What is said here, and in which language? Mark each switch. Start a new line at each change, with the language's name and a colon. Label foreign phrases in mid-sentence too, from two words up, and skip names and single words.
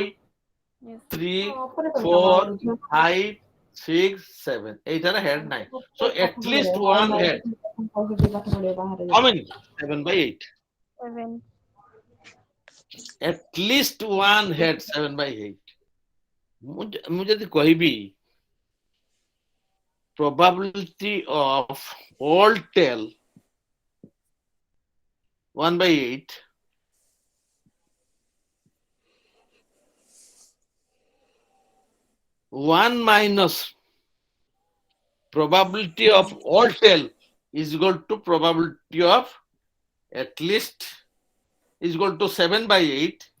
English: Yes.
Bangla: 3 4 5 6 7 এইটার head নাই.
English: So at least one head. How many? 7 by 8. 7. At least one head 7 by 8.
Odia: ମୁଁ ଯଦି କହିବି
English: probability of all tail 1 by 8 1 minus probability of all tail is equal to probability of at least is equal to 7 by 8.